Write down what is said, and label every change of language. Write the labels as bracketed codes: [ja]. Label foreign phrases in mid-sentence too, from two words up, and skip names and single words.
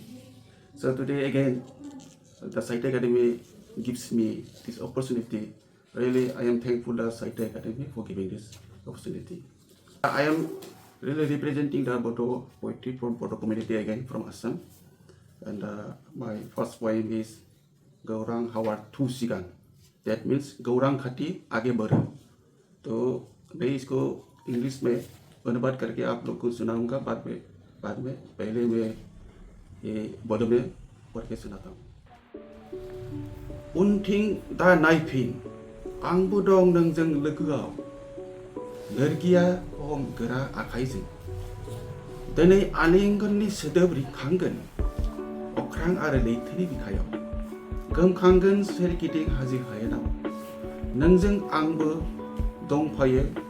[en] So today again, the Sahitya Akademi gives me this opportunity. Really, I am thankful to Sahitya Akademi for giving this opportunity. I am really representing the Bodo poetry from Bodo community again from Assam, and my first poem is गौरांग हवार थू सिगां, that means [hi] गौरांग खती आगे बढ़ो। तो मैं इसको इंग्लिश में अनुवाद करके आप लोग को सुनाऊंगा बाद में पहले मैं ये बोडो में पढ़ के सुनाता हूँ। [brx] उनथिं दा नायफिन आंबो दं नोंजों लोगोआव लोरगिया हम गोरा आखाइजों दिनै आलिंगननि सोदोब रिंखांगोन अख्रां आरो लैथोनि बिखायाव गोमखांगोन सोरगिदिं हाजो हायेनाव नोंजों आंबो दंफायो